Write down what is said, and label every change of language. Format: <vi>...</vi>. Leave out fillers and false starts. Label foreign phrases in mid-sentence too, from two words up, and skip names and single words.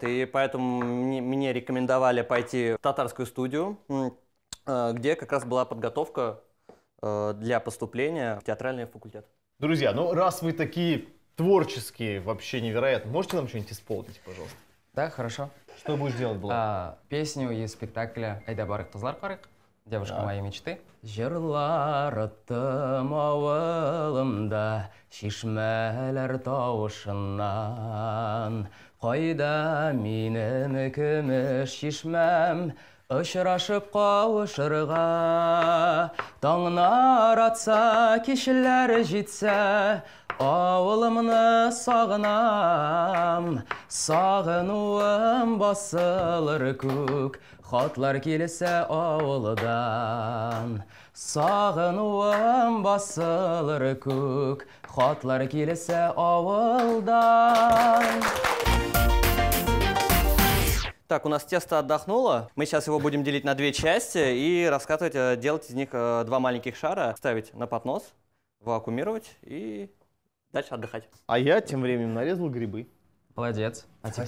<ru>И поэтому мне рекомендовали пойти в татарскую студию, где как раз была подготовка для поступления в театральный факультет. Друзья, ну раз вы такие творческие, вообще невероятно, можете нам что-нибудь исполнить, пожалуйста? Да, хорошо. Что будешь делать, Булат? Песню из спектакля «Айда барык тузлар карык», «Девушка моей мечты».</ru> <tt>Жырлар ыттым ауылымда, шишмәләр тавышыннан. Кайда минем көмеш шишмәм, очрашып кавышырга. Таңнар атса, кичләр җитсә, авылымны сагынам. Сагынуым басылыр күк, хатлар килсә авылдан. Сагынуым басылыр күк, хатлар килсә авылдан.</tt> <ru>Так, у нас тесто отдохнуло. Мы сейчас его будем делить на 2 части и раскатывать, делать из них 2 маленьких шара, ставить на поднос, вакуумировать и дальше отдыхать. А я тем временем нарезал грибы. Молодец. А теперь</ru>